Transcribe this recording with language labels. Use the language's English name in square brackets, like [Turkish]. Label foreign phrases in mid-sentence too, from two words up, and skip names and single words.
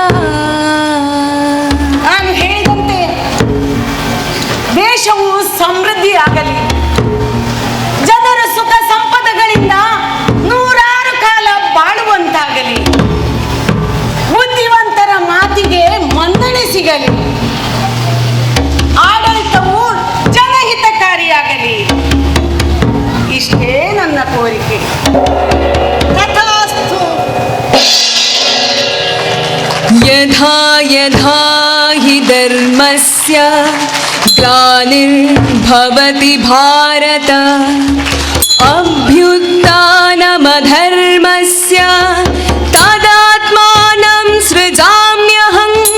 [Kannada] ನಾನು ಹೇಳಿದಂತೆ ದೇಶವು ಸಮೃದ್ಧಿಯಾಗಲಿ, ಜನರ ಸುಖ ಸಂಪದಗಳಿಂದ ನೂರಾರು ಕಾಲ ಬಾಳುವಂತಾಗಲಿ, ಬುದ್ಧಿವಂತರ ಮಾತಿಗೆ ಮನ್ನಣೆ ಸಿಗಲಿ, ಆಡಳಿತವು ಜನಹಿತಕಾರಿಯಾಗಲಿ. ಇಷ್ಟೇ ನನ್ನ ಕೋರಿಕೆ. ತಥಾಸ್ತು. [Sanskrit] ಯಥಾ ಯಥಾ ಹಿ ಧರ್ಮಸ್ಯ ಗ್ಲಾನಿರ್ಭವತಿ ಭಾರತ ಅಭ್ಯುತ್ಥಾನಮಧರ್ಮಸ್ಯ ತದಾತ್ಮಾನಂ ಸೃಜಾಮ್ಯಹಂ